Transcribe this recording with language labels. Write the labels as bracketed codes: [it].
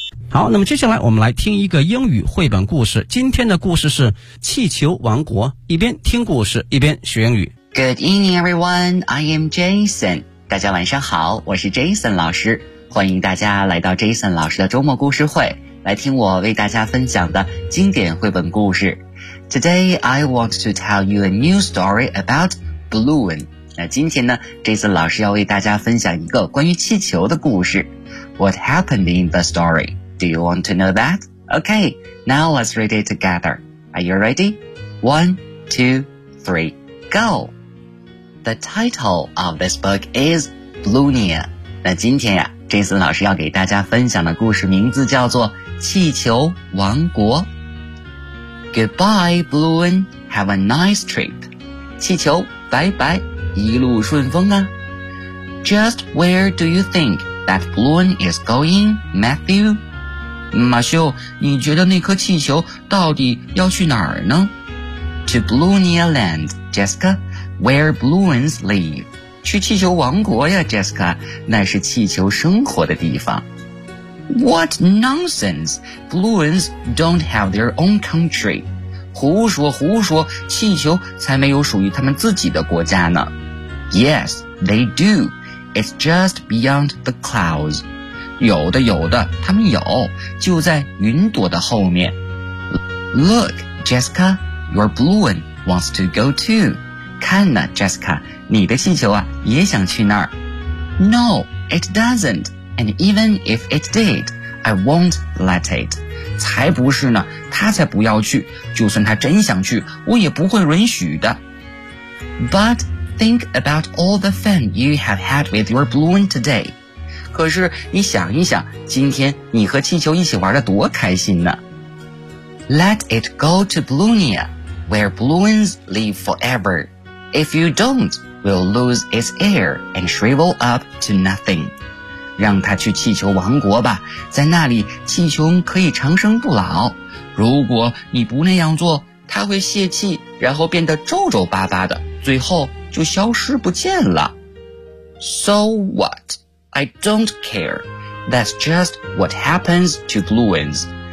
[zh] 好，那么接下来我们来听一个英语绘本故事。今天的故事是《气球王国》，一边听故事，一边学英语。 [en] Good evening, everyone. I am Jason. [zh] 大家晚上好，我是 Jason 老师。欢迎大家来到 Jason 老师的周末故事会，来听我为大家分享的经典绘本故事。 [en] Today, I want to tell you a new story about balloon. [zh] 那今天呢 ,Jason 老师要为大家分享一个关于气球的故事。 [en] What happened in the story? Do you want to know that? Okay, now let's read it together. Are you ready? 1, 2, 3, go! The title of this book is Balloonia. [zh] 那今天呀Jason 老师要给大家分享的故事名字叫做《气球王国》。 [en] Goodbye, balloon. Have a nice trip. [zh] 气球，拜拜，一路顺风啊。 [en] Just where do you think that balloon is going, Matthew? [zh] 马修，你觉得那颗气球到底要去哪儿呢？ [en] To Balloonia Land, Jessica, where balloons live. [zh] 去气球王国呀 Jessica， 那是气球生活的地方。 [en] What nonsense! Balloons don't have their own country. [zh] 胡说胡说，气球才没有属于他们自己的国家呢。 [en] Yes, they do. It's just beyond the clouds. [zh] 有的有的，他们有，就在云朵的后面。 [en] Look, Jessica, your balloon wants to go too. [zh] 看呢 Jessica, 你的气球啊也想去那儿。 [en] No, it doesn't. And even if it did, I won't let it. [zh] 才不是呢，他才不要去，就算他真想去，我也不会允许的。 [en] But think about all the fun you have had with your balloon today. [zh] 可是你想一想，今天你和气球一起玩得多开心呢。 [en] Let it go to Balloonia, where balloons live forever. If you don't, we'll lose its air and shrivel up to nothing. [zh] 让他去气球王国吧，在那里气球可以长生不老。如果你不那样做，他会泄气，然后变得皱皱巴巴的，最后就消失不见了。 [en] So what? I don't care. That's just what happens to balloons.